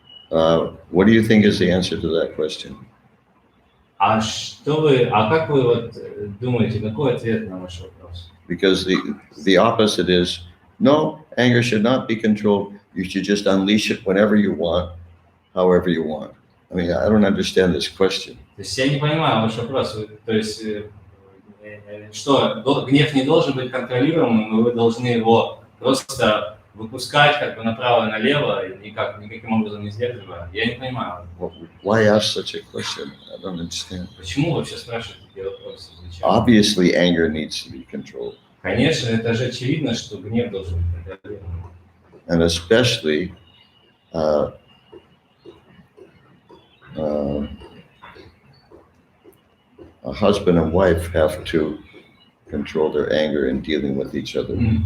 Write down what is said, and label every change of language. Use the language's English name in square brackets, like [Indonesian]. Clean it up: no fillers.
[English] What do you think is the answer to that question? [Russian] Как вы вот думаете, какой ответ на ваш вопрос? [English] Because the opposite is, no, anger should not be controlled. You should just unleash it whenever you want, however you want. I mean, I don't understand this question. [Russian] То есть я не понимаю ваш вопрос. То есть что, гнев не должен быть контролируемым, и вы должны его просто выпускать как бы направо и налево, и никаким образом не сдерживая. Я не понимаю. [English] Why ask such a question? I don't understand. [Russian] Почему вообще спрашивать такие вопросы? Зачем? [English] Obviously, anger needs to be controlled. [Russian] Конечно, это же очевидно, что гнев должен быть контролируемым. [English] And especially a husband and wife have to control their anger in dealing with each other.